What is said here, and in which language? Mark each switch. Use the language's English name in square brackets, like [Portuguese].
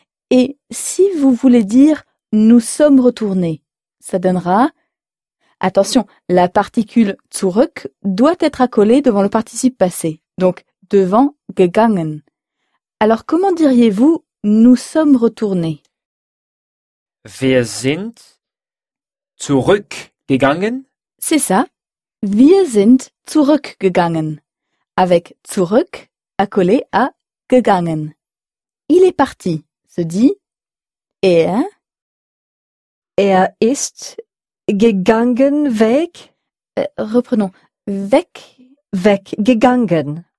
[French] Et si vous voulez dire nous sommes retournés, ça donnera... Attention, la particule zurück doit être accolée devant le participe passé, donc devant gegangen. Alors comment diriez-vous nous sommes retournés? [German] Wir sind zurückgegangen. [French] C'est ça. [German] Wir sind zurückgegangen. [French] Avec zurück accolé à gegangen. Il est parti, se dit er. [German] Er ist gegangen weg. [French] Reprenons. Weg. [German] Weggegangen.